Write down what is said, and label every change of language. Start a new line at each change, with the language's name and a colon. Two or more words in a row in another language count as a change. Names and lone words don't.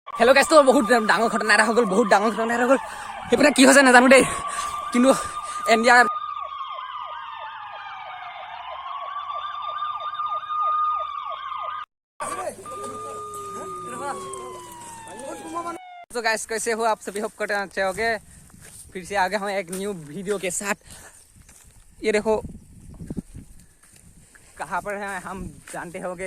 Assamese: হেল্ল' গাইছ, তো বহুত ডাঙৰ ঘটনা এটা হৈ গ'ল, বহুত ডাঙৰ ঘটনা এটা হৈ গ'ল। সেইপিনে কি হৈছে নাজানো দেই, কিন্তু ইণ্ডিয়াৰ
Hindi: तो गाइस कैसे हो आप सभी, होप करते अच्छे होगे। फिर से आ गए हम एक न्यू वीडियो के साथ। ये देखो कहाँ पर है हम जानते होगे।